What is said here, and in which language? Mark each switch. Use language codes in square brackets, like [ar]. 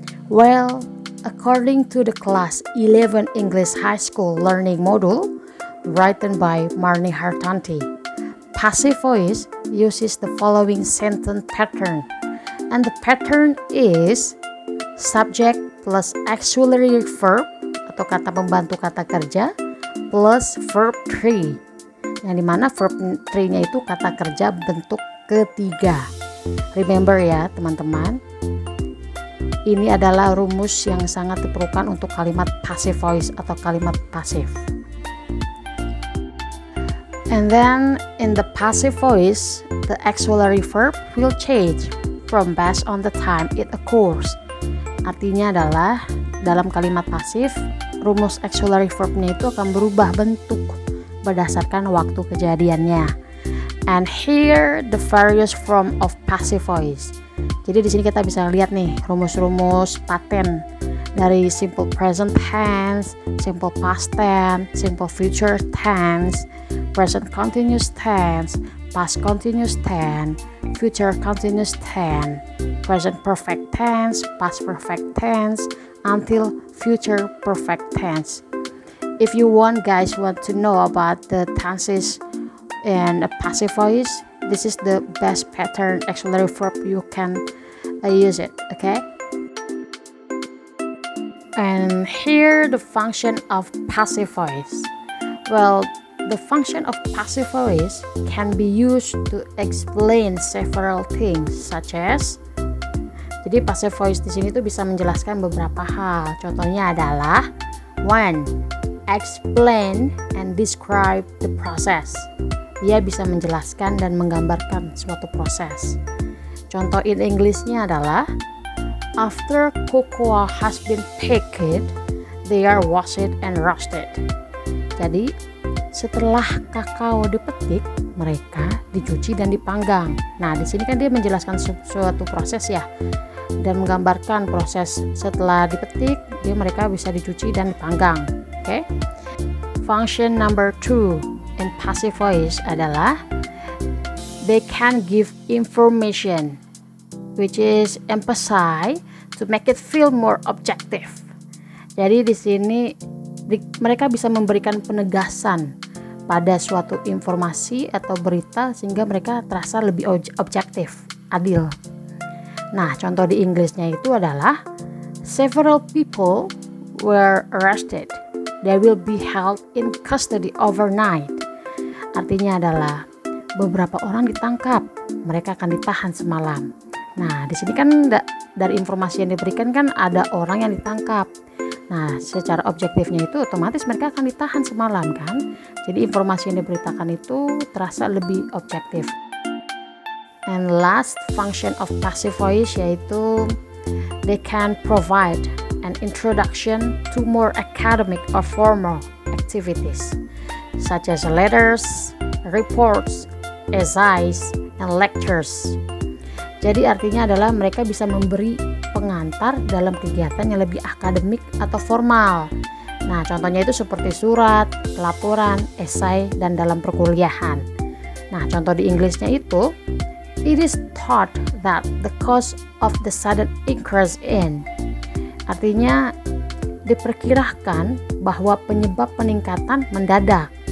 [en] Well, according to the class 11 English High School Learning Module written by Marni Hartanti, passive voice uses the following sentence pattern, and the pattern is subject plus auxiliary verb [id] atau kata pembantu kata kerja [en] plus verb 3, [id] yang dimana verb 3-nya itu kata kerja bentuk ketiga. Remember ya teman-teman, ini adalah rumus yang sangat diperlukan untuk kalimat passive voice atau kalimat pasif. [en] And then in the passive voice, the auxiliary verb will change from based on the time it occurs. [id] Artinya adalah dalam kalimat pasif, rumus auxiliary verbnya itu akan berubah bentuk berdasarkan waktu kejadiannya. [en] And here the various form of passive voice. [id] Jadi di sini kita bisa lihat nih rumus-rumus paten dari simple present tense, simple past tense, simple future tense, present continuous tense, past continuous tense, future continuous tense, present perfect tense, past perfect tense, until future perfect tense. [en] If you want to know about the tenses in a passive voice, this is the best pattern auxiliary verb you can use it, okay? And here the function of passive voice. Well, the function of passive voice can be used to explain several things such as. [id] Jadi passive voice di sini tuh bisa menjelaskan beberapa hal. Contohnya adalah 1. [en] Explain and describe the process. [id] Dia bisa menjelaskan dan menggambarkan suatu proses. Contoh in English-nya adalah [en] after cocoa has been picked, they are washed and roasted. [id] Jadi setelah kakao dipetik, mereka dicuci dan dipanggang. Nah, di sini kan dia menjelaskan suatu proses ya, dan menggambarkan proses setelah dipetik, mereka bisa dicuci dan dipanggang. Oke? [en] Function number 2 in passive voice adalah they can give information, which is emphasize to make it feel more objective. [id] Jadi di sini mereka bisa memberikan penegasan pada suatu informasi atau berita sehingga mereka terasa lebih objektif, adil. Nah, contoh di Inggrisnya itu adalah [en] several people were arrested. They will be held in custody overnight. [id] Artinya adalah beberapa orang ditangkap, mereka akan ditahan semalam. Nah, di sini kan dari informasi yang diberikan kan ada orang yang ditangkap. Nah, secara objektifnya itu otomatis mereka akan ditahan semalam kan. Jadi informasi yang diberitakan itu terasa lebih objektif. [en] And last function of passive voice yaitu they can provide an introduction to more academic or formal activities such as letters, reports, essays, and lectures. [id] Jadi artinya adalah mereka bisa memberi pengantar dalam kegiatan yang lebih akademik atau formal. Nah, contohnya itu seperti surat, laporan, esai, dan dalam perkuliahan. Nah, contoh di Inggrisnya itu, [en] it is thought that the cause of the sudden increase in. [id] Artinya diperkirakan bahwa penyebab peningkatan mendadak.